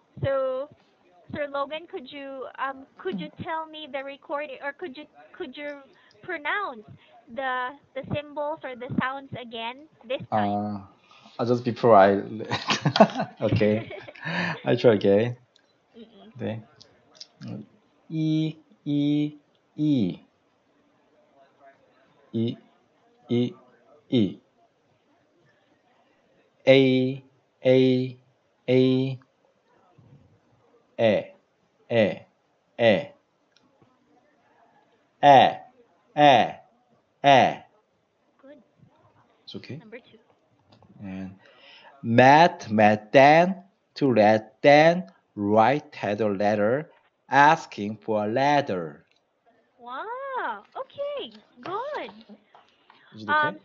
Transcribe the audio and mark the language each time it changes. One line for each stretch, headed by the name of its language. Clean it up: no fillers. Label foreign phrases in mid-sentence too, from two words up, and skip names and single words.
English: So, Sir Logan, could you tell me the recording, or could you pronounce the symbols or the sounds again this time? Uh, just before I okay, I try again. Mm-mm.
Korean: 네. E E E E E E A A A E E E E E E.
English: Good. It's okay. Number two. And met Dan to let Dan write a letter asking for a ladder. Wow. Okay. Good. Is it okay?